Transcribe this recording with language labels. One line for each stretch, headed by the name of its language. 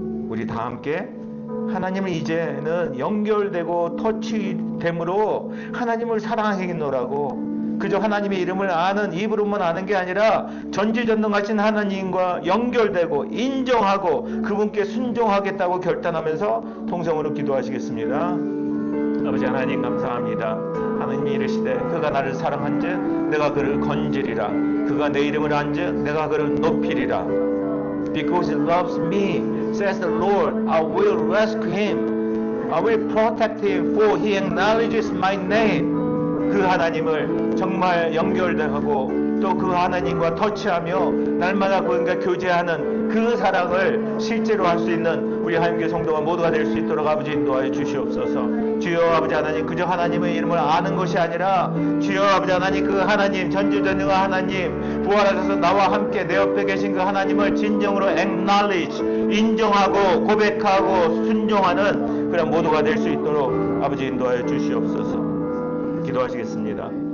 Korean: 우리 다 함께 하나님을 이제는 연결되고 터치됨으로 하나님을 사랑하겠노라고, 그저 하나님의 이름을 아는 입으로만 아는 게 아니라 전지전능하신 하나님과 연결되고 인정하고 그분께 순종하겠다고 결단하면서 통성으로 기도하시겠습니다. 아버지 하나님 감사합니다. 하나님이 이르시되 그가 나를 사랑한즉 내가 그를 건지리라. 그가 내 이름을 안즉 내가 그를 높이리라.
English: Because he loves me, says the Lord, I will rescue him. I will protect him, for he acknowledges my name.
Korean: 그 하나님을 정말 연결하고 또 그 하나님과 터치하며 날마다 그분과 교제하는 그 사랑을 실제로 할 수 있는 우리 하나님께 성도가 모두가 될 수 있도록 아버지 인도하여 주시옵소서. 주여 아버지 하나님, 그저 하나님의 이름을 아는 것이 아니라 주여 아버지 하나님, 그 하나님 전지전능한 하나님 부활하셔서 나와 함께 내 옆에 계신 그 하나님을 진정으로 acknowledge, 인정하고 고백하고 순종하는 그런 모두가 될 수 있도록 아버지 인도하여 주시옵소서. 기도하시겠습니다.